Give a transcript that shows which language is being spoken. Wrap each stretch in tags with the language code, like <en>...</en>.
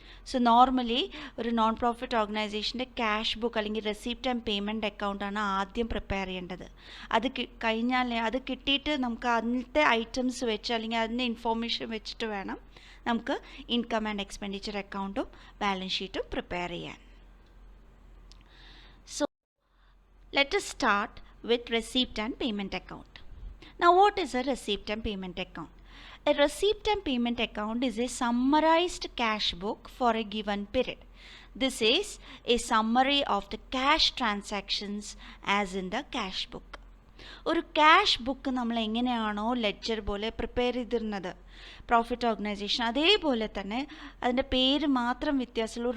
<ml>So normally ഒരു non profit ഓർഗനൈസേഷൻ്റെ cash book അല്ലെങ്കിൽ receipt and payment അക്കൗണ്ടാണ് ആദ്യം പ്രിപ്പയർ ചെയ്യേണ്ടത്. അത് കഴിഞ്ഞാൽ അത് കിട്ടിയിട്ട് നമുക്ക് അതിൻ്റെ ഐറ്റംസ് വെച്ച് അല്ലെങ്കിൽ അതിൻ്റെ ഇൻഫോർമേഷൻ വെച്ചിട്ട് വേണം നമുക്ക് ഇൻകം ആൻഡ് എക്സ്പെൻഡിച്ചർ അക്കൗണ്ടും ബാലൻസ് ഷീറ്റും പ്രിപ്പയർ ചെയ്യാൻ.</ml> <en>So let us start with receipt and payment account. Now what is a receipt and payment account? A receipt and payment account is a summarized cash book for a given period. This is a summary of the cash transactions as in the cash book.</en> <ml>ഒരു cash book നമ്മൾ എങ്ങനെയാണോ ledger പോലെ prepare ചെയ്തിരുന്നത് profit organisation, അതേപോലെ തന്നെ അതിൻ്റെ പേര് മാത്രം വ്യത്യാസമുള്ളൂ.</ml>